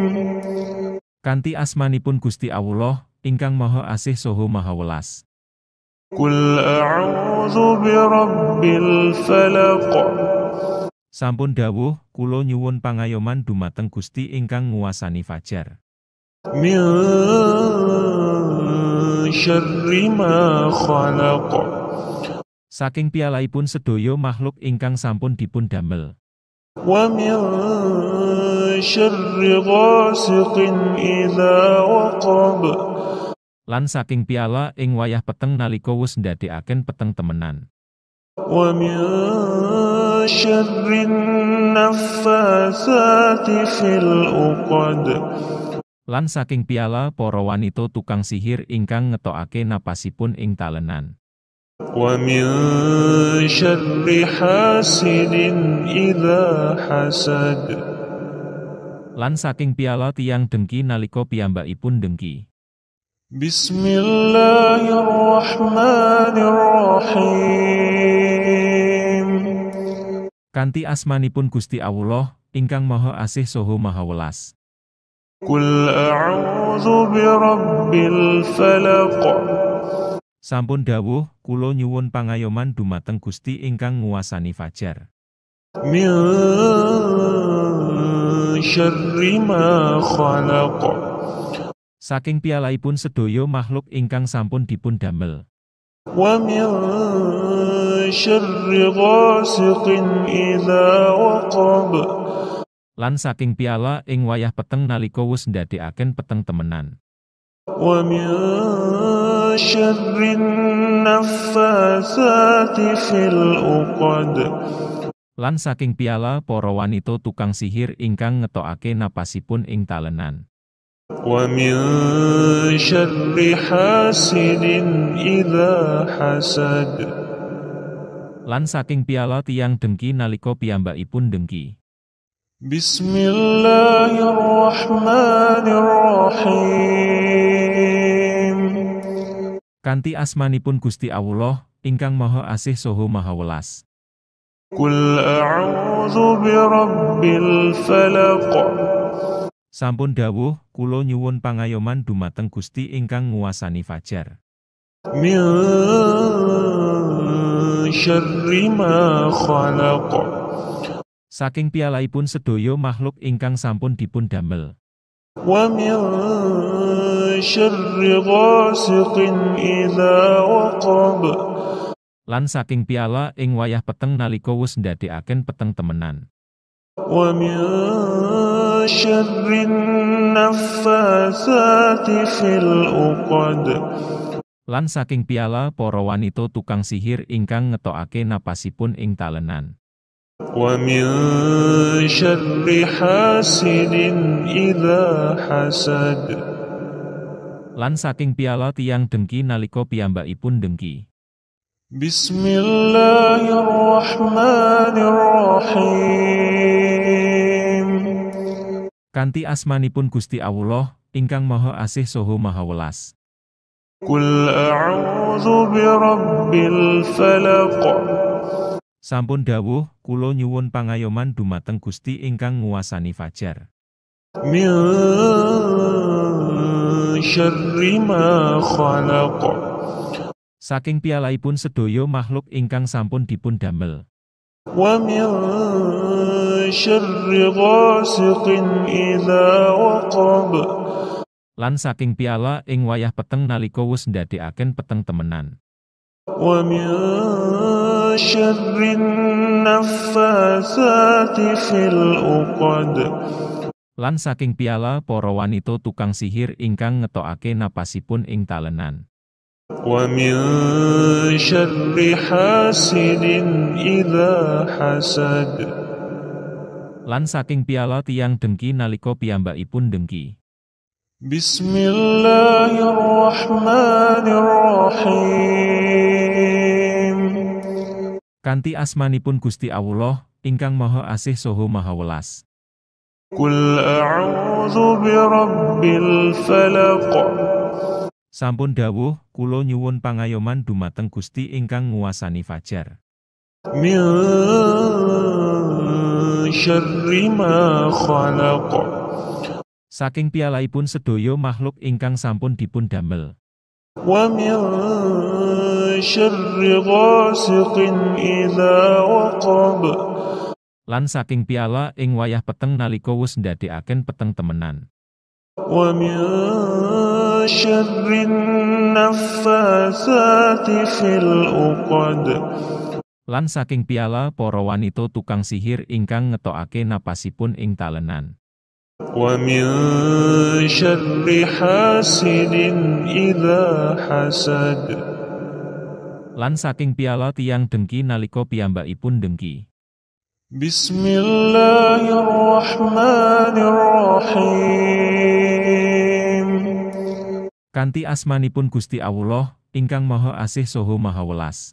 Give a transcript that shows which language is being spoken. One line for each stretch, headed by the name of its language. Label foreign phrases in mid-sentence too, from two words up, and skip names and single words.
Javanese: Kanthi asmanipun Gusti Allah, ingkang Maha Asih saha Maha Welas.
Arabic: قل أعوذ برب الفلق.
Javanese: Sampun dawuh, kula nyuwun pangayoman dumateng Gusti ingkang nguwasani fajar.
Arabic: من شر ما خلق
Javanese: Saking piyalaipun sedaya makhluk ingkang sampun dipun damel.
Arabic: ومن شر غاسق إذا وقب
Javanese: Lan saking piala ing wayah peteng nalika wus ndadekaken peteng temenan.
Arabic: ومن شر النفاثات في العقد
Javanese: Lan saking piala para wanita tukang sihir ingkang ngetokake napasipun ing talenan.
Arabic: ومن شر حاسد إذا حسد
Javanese: Lan saking piala tiyang dengki nalika piyambakipun dengki.
Arabic: بسم الله الرحمن الرحيم
Javanese: Kanthi asmanipun Gusti Allah ingkang Maha Asih saha Maha Welas.
Arabic: قل أعوذ برب الفلق
Javanese: Sampun dawuh kula nyuwun pangayoman dumateng Gusti ingkang nguwasani fajar.
Arabic: من شر ما خلق
Javanese: Saking piyalaipun sedaya makhluk ingkang sampun dipun damel.
Arabic: ومن شر غاسق إذا وقب
Javanese: Lan saking piala ing wayah peteng nalika wus ndadekaken peteng temenan.
Arabic: ومن شر النفاثات في العقد
Javanese: Lan saking piala para wanita tukang sihir ingkang ngetokake napasipun ing talenan.
Arabic: ومن شر حاسد إذا حسد
Javanese: Lan saking piala tiyang dengki nalika piyambakipun dengki.
Arabic: بسم الله الرحمن الرحيم
Javanese: Kanthi asmanipun Gusti Allah ingkang Maha Asih saha Maha Welas.
Arabic: قل أعوذ برب الفلق
Javanese: Sampun dawuh kula nyuwun pangayoman dumateng Gusti ingkang nguwasani fajar.
Arabic: من شر ما خلق
Javanese: Saking piyalaipun sedaya makhluk ingkang sampun dipun damel.
Arabic: ومن شر غاسق إذا وقب
Javanese: Lan saking piala ing wayah peteng nalika wus ndadekaken peteng temenan.
Arabic: ومن شر النفاثات في العقد
Javanese: Lan saking piala para wanita tukang sihir ingkang ngetokake napasipun ing talenan.
Arabic: ومن شر حاسد إذا حسد
Javanese: Lan saking piala tiyang dengki nalika piyambakipun dengki.
Arabic: بسم الله الرحمن الرحيم
Javanese: Kanthi asmanipun Gusti Allah ingkang Maha Asih saha Maha Welas.
Arabic: قل أعوذ برب الفلق
Javanese: Sampun dawuh kula nyuwun pangayoman dumateng Gusti ingkang nguwasani fajar.
Arabic: من شر ما خلق
Javanese: Saking piyalaipun sedaya makhluk ingkang sampun dipun damel.
Arabic: ومن شر غاسق إذا وقب
Javanese: Lan saking piala ing wayah peteng nalika wus ndadekaken peteng temenan.
Arabic: ومن شر النفاثات في العقد
Javanese: Lan saking piala para wanita tukang sihir ingkang ngetokake napasipun ing talenan.
Arabic: ومن شر حاسد إذا حسد
Javanese: Lan saking piala tiyang dengki nalika piyambakipun dengki.
Arabic: بسم الله الرحمن الرحيم
Javanese: Kanthi asmanipun Gusti Allah ingkang Maha Asih saha Maha Welas.
Arabic: قل أعوذ برب الفلق
Javanese: Sampun dawuh kula nyuwun pangayoman dumateng Gusti ingkang nguwasani fajar.
Arabic: من شر ما خلق
Javanese: Saking piyalaipun sedaya makhluk ingkang sampun dipun damel.
Arabic: ومن شر غاسق إذا وقب
Javanese: Lan saking piala ing wayah peteng nalika wus ndadekaken peteng temenan.
Arabic: ومن شر النفاثات في العقد
Javanese: Lan saking piala para wanita tukang sihir ingkang ngetokake napasipun ing talenan.
Arabic: ومن شر حاسد إذا حسد
Javanese: Lan saking piala tiang dengki nalika piyambakipun dengki.
Arabic: بسم الله الرحمن الرحيم.
Javanese: Kanthi asmanipun Gusti Allah, ingkang Maha Asih saha Maha Welas.